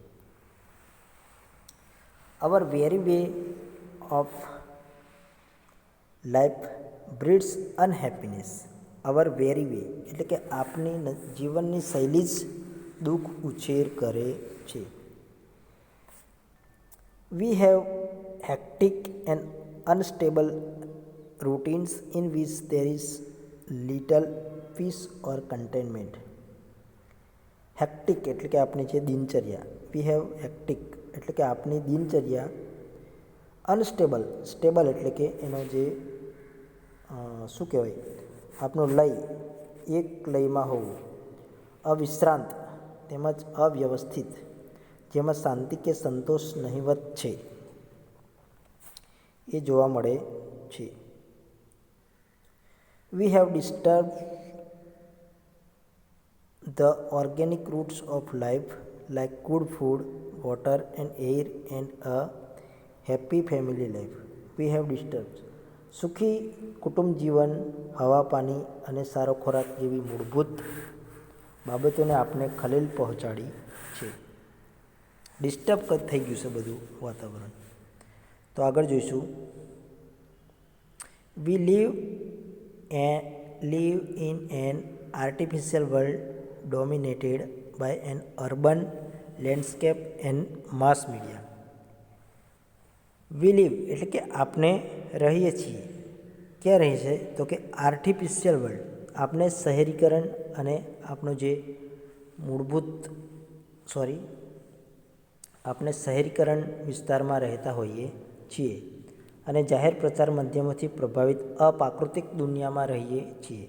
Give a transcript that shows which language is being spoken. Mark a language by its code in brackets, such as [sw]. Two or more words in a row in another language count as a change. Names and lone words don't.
[en] our very way of life breeds unhappiness. our very way [gu] એટલે કે આપણી જીવનની શૈલી જ દુઃખ ઉછેર કરે છે. [en] we have hectic and unstable routines in which there is little peace or contentment. [gu] હેક્ટિક એટલે કે આપણી જે દિનચર્યા. [en] we have hectic [gu] એટલે કે આપણી દિનચર્યા. અનસ્ટેબલ, સ્ટેબલ એટલે કે એનો જે શું કહેવાય, આપનો લય એક લયમાં હોવું. અવિશ્રાંત તેમજ અવ્યવસ્થિત, જેમાં શાંતિ કે સંતોષ નહિવત છે એ જોવા મળે છે. [en] We have disturbed the organic roots of life like good food, water and air and a happy family life. We have disturbed. [gu] સુખી કુટુંબ જીવન, હવા, પાણી અને સારો ખોરાક જેવી મૂળભૂત બાબતોને આપણે ખલેલ પહોંચાડી છે. ડિસ્ટર્બ થઈ ગયું છે બધું વાતાવરણ. તો આગળ જોઈશું. [en] We live in an artificial world dominated by an urban landscape and mass media. We live [gu] એટલે કે આપણે રહીએ છીએ. ક્યાં રહીએ છીએ? તો કે [en] artificial world. [gu] આપણે શહેરીકરણ અને આપણું જે આપણે શહેરીકરણ વિસ્તારમાં રહેતા હોઈએ છીએ અને જાહેર પ્રચાર માધ્યમોથી પ્રભાવિત અપ્રાકૃતિક દુનિયામાં રહીએ છીએ.